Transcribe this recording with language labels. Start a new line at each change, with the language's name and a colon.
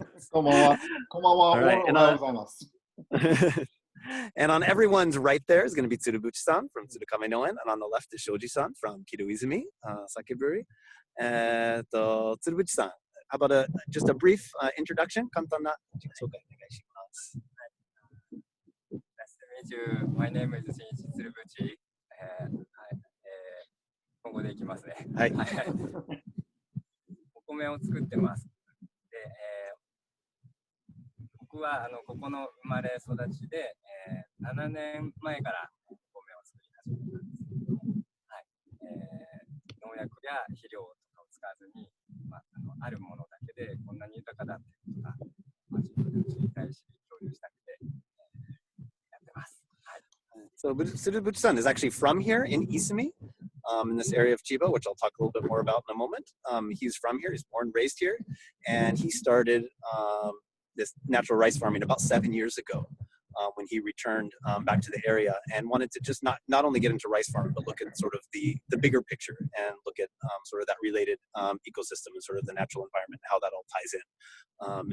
Japanese: こんばんは。こんばんは。おはようございます。
English: And on everyone's right there is going to be Tsurubuchi-san from Tsurukame Noen, and on the left is Shoji-san from Kidoizumi Sake Brewery. Tsurubuchi-san, how about just a brief introduction?
Japanese: 簡単な自己紹介お願いします。
English: meet you. My name is Shinichi Tsurubuchi.
Japanese: はい。今後でいきますね。はい。お米を作ってます。で、僕はここの生まれ育ちで、7年前からお米を作り始めたんです。はい。農薬や肥料とかを使わずに、あるものだけでこんなに豊かだっていうことが、自分で知りたいし、共有したくて、やってます。はい。
English: So Tsurubuchi-san is actually from here in Isumi, in this area of Chiba, which I'll talk a little bit more about in a moment. He's from here. He's born and raised here, and he started this natural rice farming about 7 years ago. When he returned back to the area and wanted to just not only get into rice farming, but look at sort of the bigger picture and look at sort of that related ecosystem and sort of the natural environment, how that all ties in.